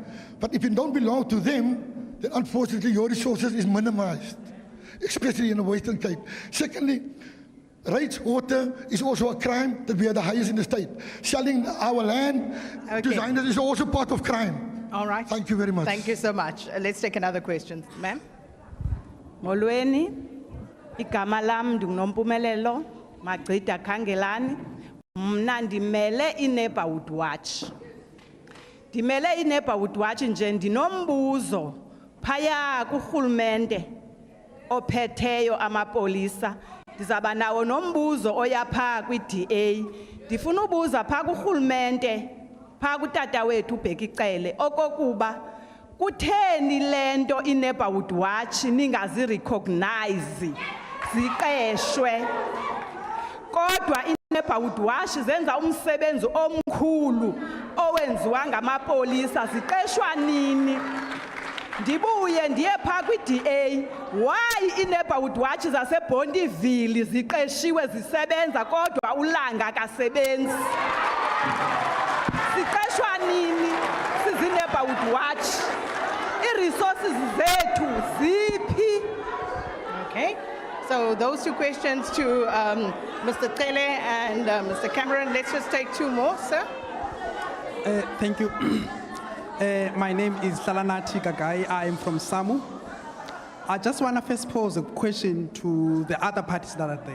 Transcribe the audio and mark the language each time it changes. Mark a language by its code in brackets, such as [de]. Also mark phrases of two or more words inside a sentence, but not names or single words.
[en] But if you don't belong to them, then unfortunately your resources is minimized, especially in the Western Cape. Secondly, rates, water is also a crime that we are the highest in the state. Selling our land to designers is also part of crime. All right. Thank you very much. Thank you so much. Let's take another question. Ma'am? [xh] Molweni, igama lam ndinguNompumelelo Magcida Khangelani. Mna ndimele i- [en] neighborhood watch. [xh] Ndimele i- [en] neighborhood watch [xh] nje ndinombuzo phaya kurhulumente ophetheyo amapolisa. Ndizaba nawo nombuzo oya phaa kwi-DA. Ndifuna ubuza phaa kurhulumente, phaa kutata wethu uBheki Cele, okokuba kutheni lento i- [en] neighborhood watch [xh] ningazirecognize ziqeshwe? Kodwa i- [en] neighborhood watch [xh] zenza umsebenzi omkhulu owenziwa ngamapolisa, ziqeshwa nini? Ndibuye ndiye phaa kwi-DA, why i- [en] neighborhood watch [xh] zaseBondiville ziqeshiwe zisebenza kodwa uLanga akasebenzi? Ziqeshwa nini sizi- [en] neighborhood watch? [xh] I-resources zethu ziphi? [en] Okay. So those two questions to Mr. Cele and Mr. Cameron. Let's just take two more, sir. Thank you. My name is Salanati Gagai. I am from SAMU. I just want to first pose a question to the other parties that are there.